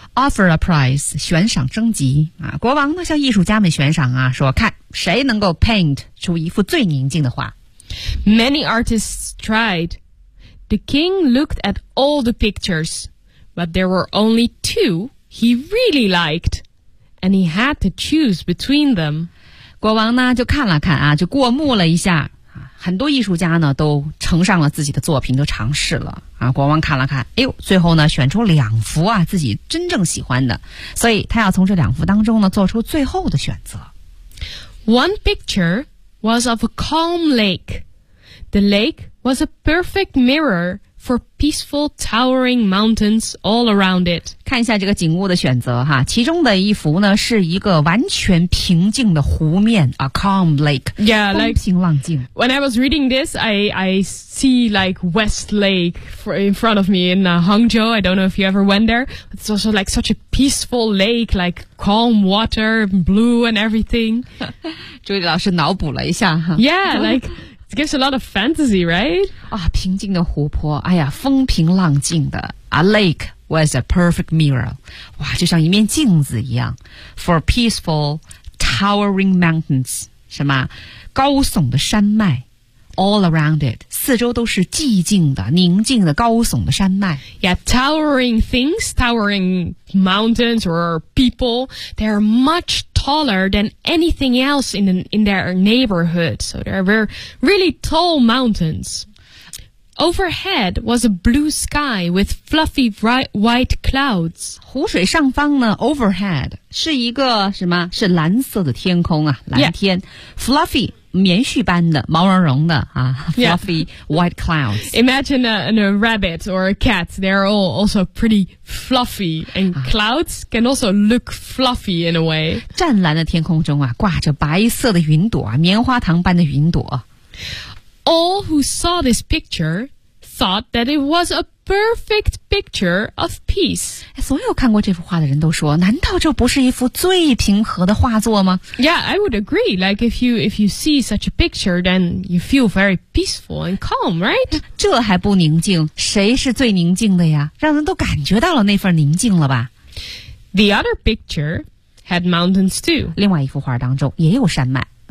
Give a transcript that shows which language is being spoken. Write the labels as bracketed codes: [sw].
[en] Offer a prize, [zh] 悬赏征集、啊、国王呢向艺术家们悬赏啊，说看谁能够 [en] paint [zh] 出一幅最宁静的画。 [en] Many artists tried. The king looked at all the pictures, but there were only two he really liked, and he had to choose between them. [zh] 国王呢就看了看啊，就过目了一下。很多艺术家呢都呈上了自己的作品，都尝试了啊。国王看了看，哎呦，最后呢选出两幅啊自己真正喜欢的，所以他要从这两幅当中呢做出最后的选择。 [en] One picture was of a calm lake. The lake was a perfect mirror for peaceful towering mountains all around it. [zh] 看一下这个景物的选择哈，其中的一幅呢是一个完全平静的湖面 ， [en] a calm lake. Yeah, like [zh] 风平浪静。 [en] When I was reading this, I see like West Lake in front of me in Hangzhou. I don't know if you ever went there. It's also like such a peaceful lake, like calm water, blue and everything. [zh] 朱莉老师脑补了一下哈。 [en] Yeah, like. It gives a lot of fantasy, right? [zh] 啊，平静的湖泊，哎呀，风平浪静的。 [en] A lake was a perfect mirror. [zh] 哇，就像一面镜子一样。 [en] For peaceful, towering mountains. [zh] 什么？高耸的山脉。 [en] All around it. [zh] 四周都是寂静的、宁静的、高耸的山脉。 [en] Yeah, towering things, towering mountains or people, they are much taller than anything else in their neighborhood. So there were really tall mountains. Overhead was a blue sky with fluffy white clouds. [zh] 湖水上方呢 [en] overhead [zh] 是一个什么？是蓝色的天空啊，蓝天。 [en] Yeah. Fluffy [zh] 棉絮般的毛茸茸的啊 [en] fluffy、yeah. white clouds. Imagine a rabbit or a cat. They're all also pretty fluffy, and clouds can also look fluffy in a way. [zh] 湛蓝的天空中啊，挂着白色的云朵，棉花糖般的云朵。 [en] All who saw this picture thought that it was a perfect picture of peace. [zh] 所有看过这幅画的人都说，难道这不是一幅最平和的画作吗？ [en] Yeah, I would agree. Like if you see such a picture, then you feel very peaceful and calm, right? [zh] 这还不宁静？谁是最宁静的呀？让人都感觉到了那份宁静了吧？ [en] The other picture had mountains too. [zh] 另外一幅画当中也有山脉。